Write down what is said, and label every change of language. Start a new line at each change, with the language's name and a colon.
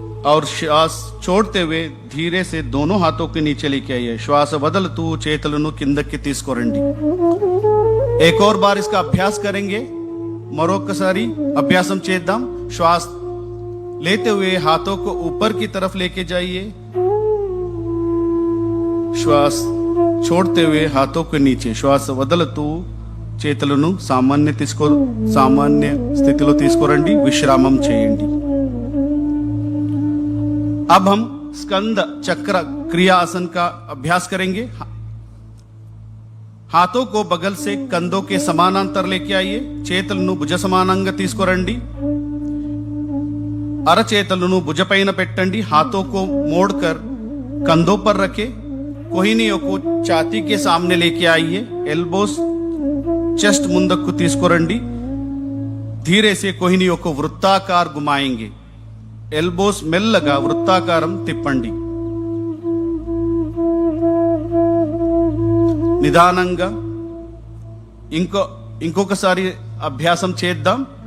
Hindi: और श्वास छोड़ते हुए धीरे से दोनों हाथों के नीचे लेके आइए श्वास
Telugu: వదులుతూ చేతులను కిందకి తీసుకురండి
Hindi: एक और बार इसका अभ्यास करेंगे
Telugu: మరొకసారి అభ్యాసం చేద్దాం. శ్వాస
Hindi: लेते हुए हाथों को ऊपर की तरफ लेके जाइए.
Telugu: శ్వాస
Hindi: छोड़ते हुए हाथों के नीचे.
Telugu: శ్వాస వదులుతూ చేతులను సామాన్య స్థితిలో తీసుకురండి. విశ్రామం చేయండి.
Hindi: अब हम स्कंद चक्र क्रिया आसन का अभ्यास करेंगे. हाथों को बगल से कंधों के समानांतर लेके आइए.
Telugu: చేతులను భుజ సమానంగా తీసుకురండి. అరచేతులను భుజపైన పెట్టండి.
Hindi: हाथों को मोड़कर कंधों पर रखे. कोहिनियों को छाती के सामने लेके आइए.
Telugu: एल्बोस చెస్ట్ ముందుకు తీసుకురండి.
Hindi: धीरे से कोहिनियों को वृत्ताकार घुमाएंगे.
Telugu: ఎల్బోస్ మెల్లగా వృత్తాకారం తిప్పండి. నిదానంగా ఇంకొకసారి అభ్యాసం చేద్దాం.